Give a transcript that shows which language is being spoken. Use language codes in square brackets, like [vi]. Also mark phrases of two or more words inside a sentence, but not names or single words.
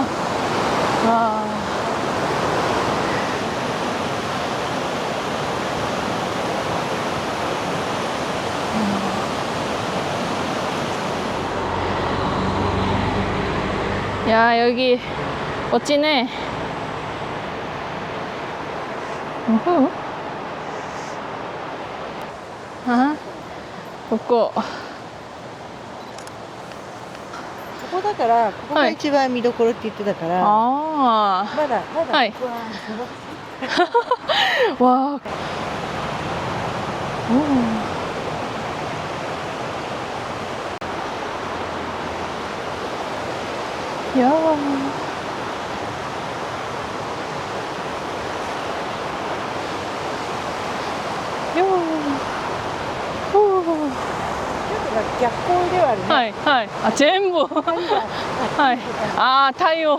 [ko] 와. 야, 여기 멋지네. 우후. 아, 걷고. [ja] ここだだからここが一番見どころって言ってたから、 아. まだはいここは素晴らしい 와. 오. 야. 야. 오. 逆光ではあるね、はいはい。あ、全部。はい。あー、太陽。